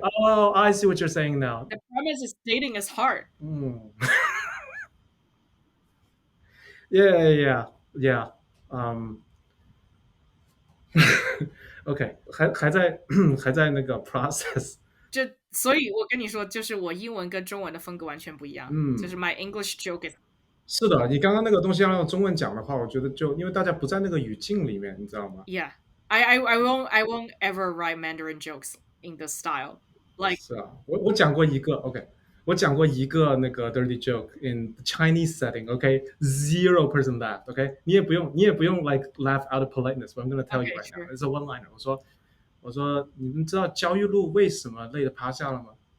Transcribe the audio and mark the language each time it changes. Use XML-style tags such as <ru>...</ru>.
<en>Oh, I see what you're saying now. The premise is dating is hard. Yeah.</en> <zh>OK， 还在那个 process。所以我跟你说，就是我英文跟中文的风格完全不一样。就是</zh> <en>my English joke is。</en> <zh>是的，你刚刚那个东西要用中文讲的话，我觉得就因为大家不在那个语境里面，你知道吗</zh> <en>？Yeah, I won't ever write Mandarin jokes in this style. Like</en> <zh>是啊，我讲过一个 OK。我讲过一个那个</zh> <en>dirty joke in the Chinese setting, OK，0% laugh，OK，</en> <zh>你也不用</zh> <en>like laugh out of politeness. But I'm gonna tell you right now, it's a one-liner.</en> <zh>我说你们知道焦裕禄为什么累得趴下了吗？</zh>